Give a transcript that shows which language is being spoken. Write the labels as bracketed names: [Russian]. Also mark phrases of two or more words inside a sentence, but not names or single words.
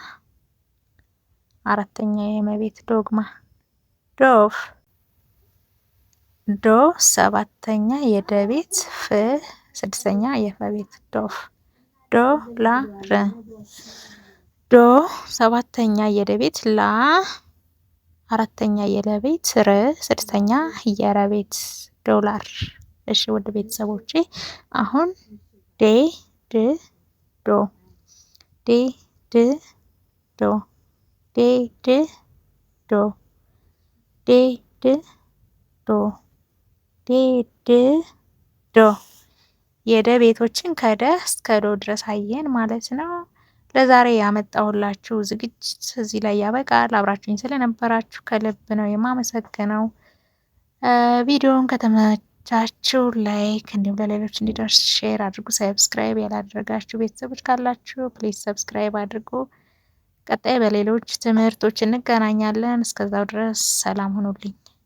[Amharic] 4ኛ የመ ቤት ዶግማ ዶፍ ዶ 7ኛ የደ ቤት ፍ 6ኛ የፈ ቤት ዶፍ ዶላር ዶ 7ኛ የደ ቤት ላ 4ኛ የለ ቤት ር 6ኛ የረ ቤት ዶላር። እሺ ውድ ቤተሰቦቼ አሁን ዴ ድ ዶ ዴ ድ ዶ ዴ ድ ዶ ዴ ድ ዶ ዴ ድ ዶ የደ ቤቶችን ከደ እስከ ዶ ድረስ አየን ማለት ነው። ለዛሬ ያመጣሁላችሁ ዝግጅት እዚህ ላይ ያበቃል። አብራችሁኝ ስለነበራችሁ ከልብ ነው የማመሰግነው። ቪዲዮውን ከተመቻችሁ ላይክ፣ እንዲሁም ለሌሎች እንዲደርስ ሼር አድርጉ። ሰብስክራይብ ያላደረጋችሁ ቤተሰቦች ካላችሁ [English] please subscribe [Amharic] አድርጉ። ቀጣይ በሌሎች ትምህርቶች እንገናኛለን። እስከዛው ድረስ ሰላም ሁኑልኝ።